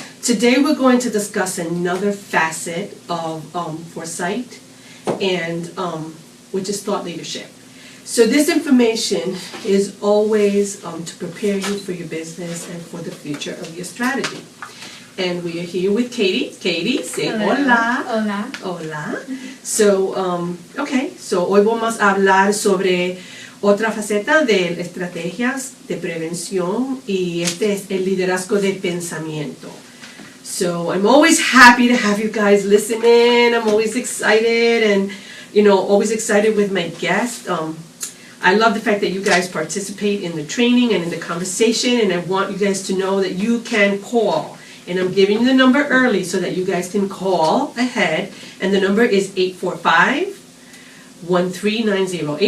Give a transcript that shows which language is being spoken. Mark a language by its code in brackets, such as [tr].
[en] Today we're going to discuss another facet of foresight, and which is thought leadership. So this information is always to prepare you for your business and for the future of your strategy. And we are here with Katie. Katie, say hola. [es] Hola. Hola. So, so hoy vamos a hablar sobre otra faceta de estrategias de prevención, y este es el liderazgo de pensamiento. [en] So I'm always happy to have you guys listen in. I'm always excited, and always excited with my guests. I love the fact that you guys participate in the training and in the conversation, and I want you guys to know that you can call. And I'm giving you the number early so that you guys can call ahead, and the number is 845-1390.